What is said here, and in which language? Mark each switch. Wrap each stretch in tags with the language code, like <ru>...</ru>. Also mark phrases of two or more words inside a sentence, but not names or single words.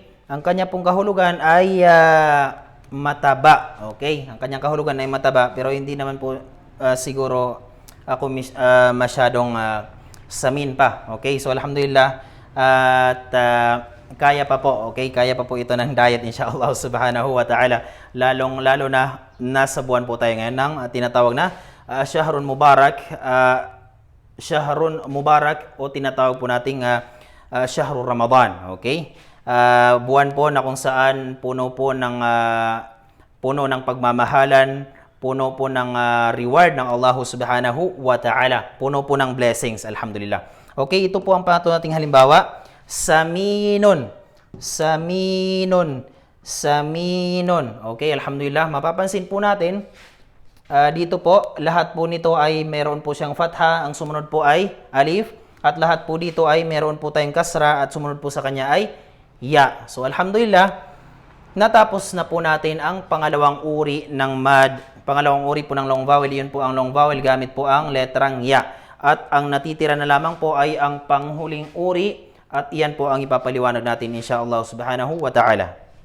<tl>Ang kanya pong kahulugan ay mataba. Okay? Ang kanyang kahulugan ay mataba, pero hindi naman po siguro ako masyadong samin pa. Okay? So alhamdulillah at kaya pa po. Okay? Kaya pa po ito ng diet</tl> <ar>إن شاء الله سبحانه وتعالى.</ar> <tl>Lalo na nasa buwan po tayo ngayon ng tinatawag na</tl> <ar>شهر مبارك. شهر مبارك</ar> <tl>o tinatawag po nating</tl> <ar>شهر رمضان.</ar> <tl>Okay? Buwan po na kung saan puno ng pagmamahalan, puno po ng reward ng</tl> <ar>الله سبحانه وتعالى,</ar> <tl>puno po ng blessings, alhamdulillah. Okay, ito po ang pangatlo nating halimbawa,</tl> <ar>سمينٌ سمينٌ سمينٌ.</ar> <tl>Okay, alhamdulillah, mapapansin po natin, dito po, lahat po nito ay meron po siyang fatha, ang sumunod po ay alif, at lahat po dito ay meron po tayong kasra, at sumunod po sa kanya ay ya. So, alhamdulillah, natapos na po natin ang pangalawang uri ng mad. Pangalawang uri po ng</tl> <en>long vowel.</en> <tl>Yun po ang</tl> <en>long vowel</en> <tl>gamit po ang letrang ya. At ang natitira na lamang po ay ang panghuling uri. At iyan po ang ipapaliwanag natin</tl> <ar>إن شاء الله سبحانه وتعالى.</ar>